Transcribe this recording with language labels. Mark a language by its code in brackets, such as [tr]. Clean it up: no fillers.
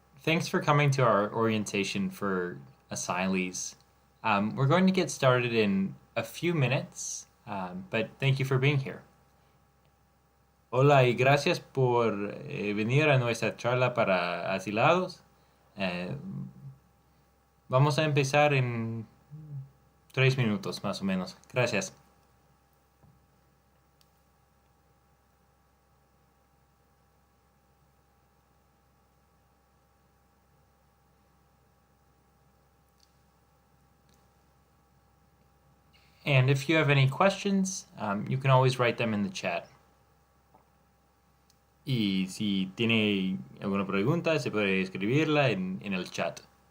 [en] Thanks for coming to our orientation for Asylees. We're going to get started in a few minutes, but thank you for being here. [es] Hola y gracias por venir a nuestra charla para asilados. Eh, Vamos a empezar en 3 minutos más o menos. Gracias. [en] And if you have any questions, you can always write them in the chat. [es] Y si tiene alguna pregunta, se puede escribirla en el chat.